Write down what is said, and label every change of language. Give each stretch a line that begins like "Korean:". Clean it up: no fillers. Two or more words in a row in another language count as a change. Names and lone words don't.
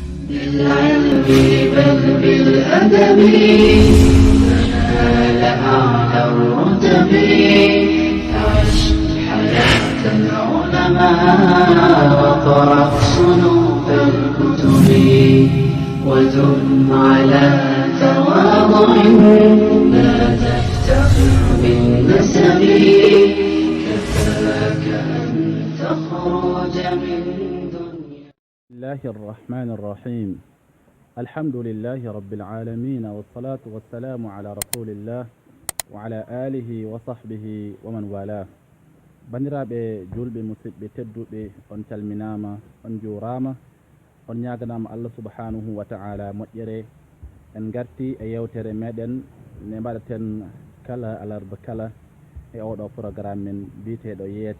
Arabic: بالعلم بل بالأدب تنال أعلى الرتب عش حياة العلماء وقرأ صنوف الكتب ودم على تواضع لا تفتخر بالنسب كفاك أن تخرج من دنيا. بسم الله الرحمن الرحيم. الحمد لله رب العالمين والصلاة والسلام على رسول الله وعلى آله وصحبه ومن والاه.
Fula: bandiraɓe julɓe musidɓe tedduɓe on calminama, on jurama, on ñaganama Allah
Arabic: سبحانه وتعالى
Fula: moƴƴere. En garti e yewtere meɗen nde mbaɗaten kala alarba kala e oɗo programme men biteɗo yeete.